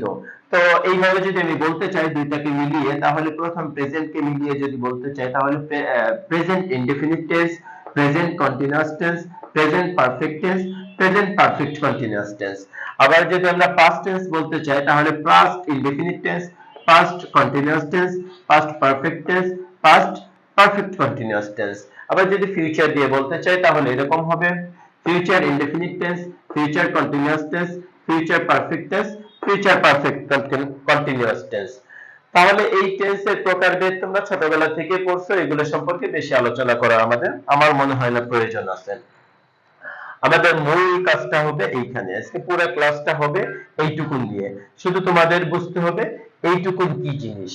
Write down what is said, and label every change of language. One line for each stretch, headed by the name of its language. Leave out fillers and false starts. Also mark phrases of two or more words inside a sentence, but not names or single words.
Bangla: তো এইভাবে যদি আমি বলতে চাই দুইটাকে মিলিয়ে, তাহলে প্রথম প্রেজেন্টকে মিলিয়ে যদি বলতে চাই তাহলে
English: present indefinite tense, present continuous tense, present perfect tense, present perfect continuous tense.
Bangla: আবার যদি আমরা
English: past tense
Bangla: বলতে চাই তাহলে
English: past indefinite tense, past continuous tense, past perfect tense, past perfect continuous tense।
Bangla: আবার যদি ফিউচার দিয়ে বলতে চাই তাহলে এরকম হবে
English: future indefinite tense, future continuous tense, future perfect tense, future perfect continuous tense।
Bangla: তাহলে এই টেন্সের প্রকারভেদ তোমরা ছোটবেলা থেকে পড়ছো, এগুলো সম্পর্কে বেশি আলোচনা করা আমার মনে হয় না প্রয়োজন আছে। আমাদের মূল কাজটা হবে এইখানে, আজকে পুরো ক্লাসটা হবে এইটুকুন নিয়ে। শুধু তোমাদের বুঝতে হবে এইটুকুন কি জিনিস।